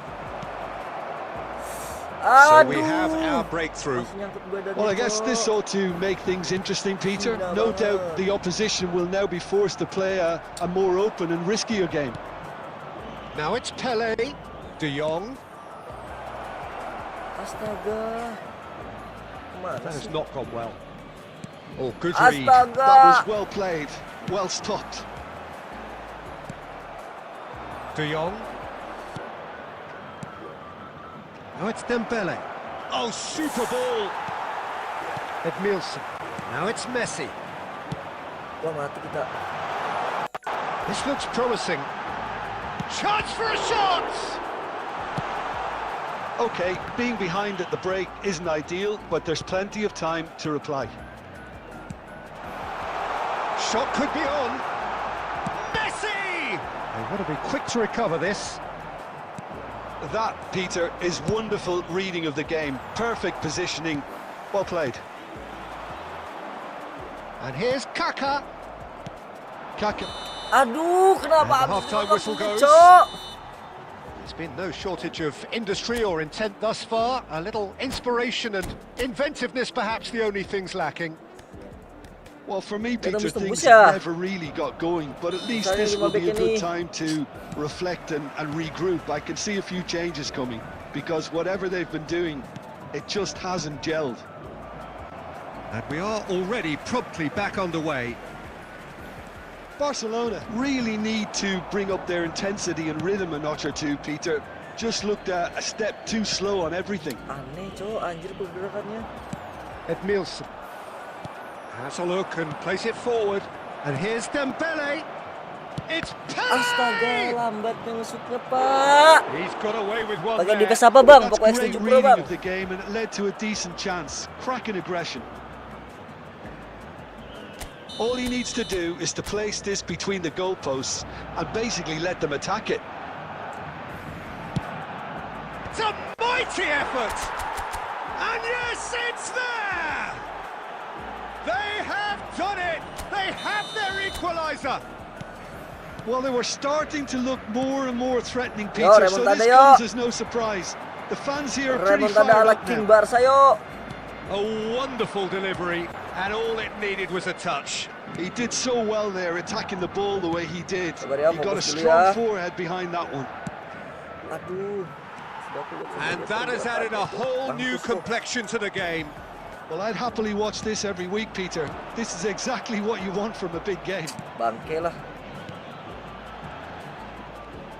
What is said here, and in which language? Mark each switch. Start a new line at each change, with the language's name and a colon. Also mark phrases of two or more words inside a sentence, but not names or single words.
English: So we have our breakthrough. Well, I guess this ought to make things interesting, Peter. No doubt the opposition will now be forced to play a more open and riskier game. Now it's Pele, De Jong.
Indonesian: Astaga. Kemana
English: That has
Indonesian: sih?
English: not gone well. Oh, good read.
Indonesian: Astaga.
English: That was well played, well stopped. De Jong. Now it's Dembele. Oh, super ball. Edmilson. Now it's Messi.
Indonesian: Wah, mati kita.
English: This looks promising. Chance for a shot! OK, being behind at the break isn't ideal, but there's plenty of time to reply. Shot could be on. Messi! They want to be quick to recover this. That, Peter, is wonderful reading of the game. Perfect positioning. Well played. And here's Kaka. Kaka.
Indonesian: Aduh, kenapa
English: And the
Indonesian: habis
English: half-time
Indonesian: itu
English: whistle
Indonesian: waktunya,
English: goes.
Indonesian: Cok?
English: There's been no shortage of industry or intent thus far. A little inspiration and inventiveness, perhaps the only things lacking. Well, for me,
Indonesian: Kita
English: Peter,
Indonesian: mesti tembus
English: things
Indonesian: ya.
English: never really got going, but at least
Indonesian: Misalnya
English: this will
Indonesian: 5
English: be a
Indonesian: back
English: good
Indonesian: ini.
English: time to reflect and regroup. I can see a few changes coming, because whatever they've been doing, it just hasn't gelled. And we are already promptly back underway. Barcelona really need to bring up their intensity and rhythm a notch or two, Peter. Just looked a step too slow on everything.
Indonesian: Aneh, Cok, anjir pergerakannya.
English: Edmilson has a look and plays it forward. And here's Dembele. It's
Indonesian: Astaga,
English: Pele!
Indonesian: lambatnya ngesutnya, Pak.
English: He's got away with one
Indonesian: Pakai
English: there.
Indonesian: dikes apa, Bang?
English: That's
Indonesian: Pokoknya
English: great
Indonesian: setuju pro,
English: reading
Indonesian: Bang.
English: of the game, and it led to a decent chance. Cracking aggression. All he needs to do is to place this between the goalposts and basically let them attack it. It's a mighty effort! And yes, it's there! They have done it! They have their equaliser! Well, they were starting to look more and more threatening, Peter,
Indonesian: Yo,
English: so
Indonesian: remontada,
English: this
Indonesian: yo.
English: comes as no surprise. The fans here are pretty
Indonesian: Remontada
English: fired
Indonesian: ala
English: up
Indonesian: King
English: now.
Indonesian: Barca, yo.
English: A wonderful delivery, and all it needed was a touch. He did so well there, attacking the ball the way he did.
Indonesian: Sabar ya,
English: He got a
Indonesian: fokus dulu
English: strong
Indonesian: ya.
English: forehead behind that one.
Indonesian: Aduh.
English: And that has added a whole new complexion to the game. Well, I'd happily watch this every week, Peter. This is exactly what you want from a big game.
Indonesian: Bangke lah.